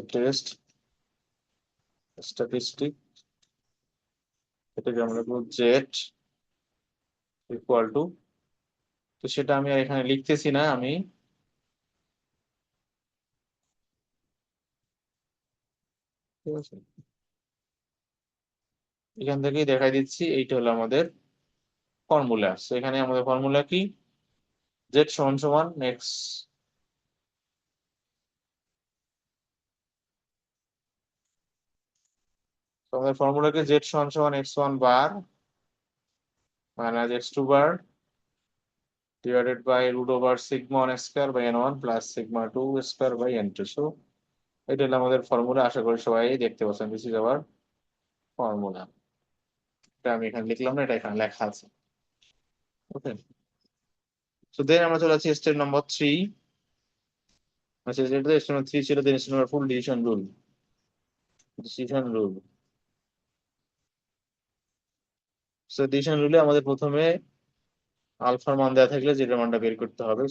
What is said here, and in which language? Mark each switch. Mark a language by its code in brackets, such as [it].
[bn] Test statistic, এটাকে আমরা লিখবো জেড ইকুয়াল টু, তো সেটা আমি আর এখানে লিখতেছি না, আমি ঠিক আছে এখান থেকেই দেখাই দিচ্ছি। এইটা হলো আমাদের ফর্মুলা। এখানে আমাদের ফর্মুলা কি, জেড সমান সমান এক্স, তোমাদের ফর্মুলাকে জেড সমান সমান x1 bar minus x2 bar [en] divided by root over sigma 1 square by n1 plus sigma 2 square by n2. [bn] So এটা হলো আমাদের ফর্মুলা, আশা করি সবাই দেখতে পাচ্ছেন। [en] This is our formula. [bn] এটা আমি এখানে লিখলাম না, এটা এখানে লেখা আছে। ওকে, সো দেন আমরা চলে যাচ্ছি স্টেপ নাম্বার 3। আচ্ছা, যেটা স্টেপ নাম্বার 3 ছিল, then step number 4 decision rule. Decision rule, so decision রুলে আমাদের প্রথমে আলফার মান দেওয়া থাকলে যেটার মানটা বের করতে হবে।